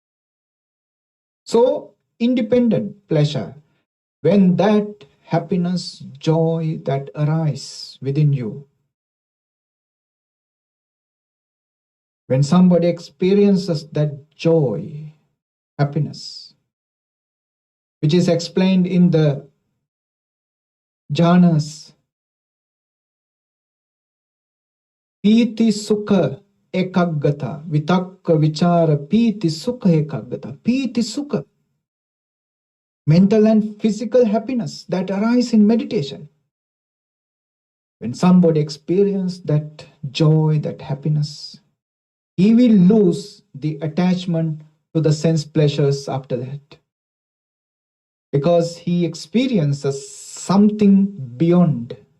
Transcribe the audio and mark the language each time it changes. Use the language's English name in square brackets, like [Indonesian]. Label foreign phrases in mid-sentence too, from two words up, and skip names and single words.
[English] So, independent pleasure, when that happiness, joy that arises within you, when somebody experiences that joy, happiness, which is explained in the jhanas, [Pali] pīti sukha ekaggata, vitakka vichara pīti sukha ekaggata. Pīti sukha, [English] mental and physical happiness that arise in meditation. When somebody experiences that joy, that happiness, he will lose the attachment to the sense pleasures after that, because he experiences something beyond